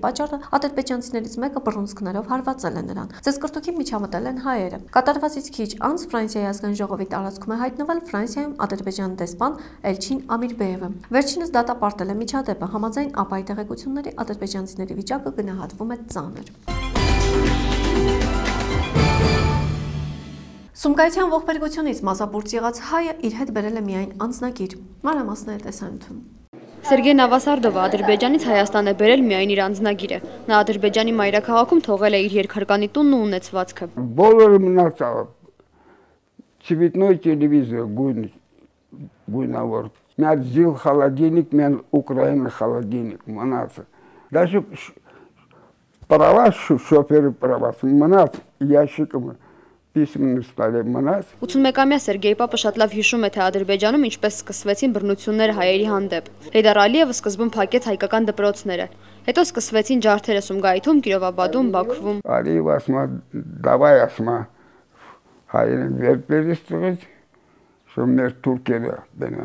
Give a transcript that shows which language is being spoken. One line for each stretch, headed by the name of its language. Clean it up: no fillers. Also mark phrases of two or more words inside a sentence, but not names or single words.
Armenian: պատճառը, ադրբեջանցիներից մեկը բռունցքներով հարվածել է նրան։ Ծեսկրտուքի միջամտել են հայերը։ Կատարվածից քիչ անց Ֆրանսիայի ազգային ժողովի տարածքում է հայտնվել Ֆրանսիայում Ադրբեջանի դեսպան Էլչին Ամիրբեևը։ Վերջինս դատապարտել է միջադեպը, համաձայն ԱՊԱ-ի տեղեկությունների ադրբեջանցիների վիճակը գնահատվում է ծանր։ Սումգայիթյան ողբերգությունից մազապուրծ եղած հայը իր հետ բերել է միայն անձնագիր։ Մանրամասները տեսանյութում։ Սերգեյ Նավասարդովը Ադրբեջանից Հայաստան է բերել միայն իր անձնագիրը։ Նա Ադրբեջանի մայրաքաղաքում թողել է իր երկհարկանի տունն ու ունեցվածքը։ Բոլորը մնացավ
Russian: цветной телевизор,
Armenian: գույնավոր։ Մի հատ զիլ холодильник, մի հատ Ուկրաինա холодильник մնաց։
Russian: Даже права
Armenian: շոֆերը права մնաց,
Russian: ящиком письменный столе
Armenian: մնաց։ 81-ամյա Սերգեյ Պապը շատ լավ հիշում է, թե Ադրբեջանում ինչպես սկսվեցին բռնությունները հայերի հանդեպ։ Հեյդար Ալիևը սկզբում փակեց հայկական դպրոցները։ Հետո սկսվեցին ջարդերը Սումգայիթում, Կիրովաբադում, Բաքվում։ Ալիևը ասում է, «Давай ասում է, հայերեն վեր բերեցրեց, որ մեր թուրքերը բենան»։